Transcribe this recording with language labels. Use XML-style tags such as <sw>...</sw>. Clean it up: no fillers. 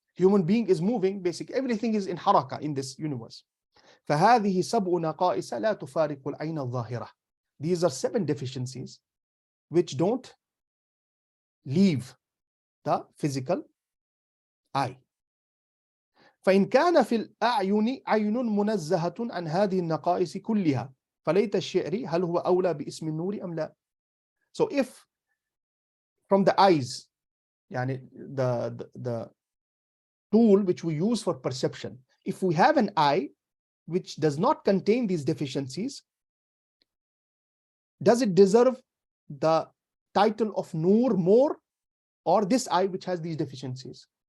<en>Human being is moving, basically everything is in haraka in this universe.</en> <ar>فَهَذِهِ سَبْعُ نَقَائِسَ لَا تُفَارِقُ الْعَيْنَ الظَّاهِرَةِ.</ar> <en>These are 7 deficiencies which don't leave the physical eye.</en> <ar>فإن كان في الأعين عين منزهة عن هذه النقائص كلها فليت الشعر هل هو أولى باسم النور أم لا.</ar> <en>So if from the eyes, yani the tool which we use for perception. If we have an eye which does not contain these deficiencies, does it deserve the title of Noor more, or this eye which has these deficiencies?</en>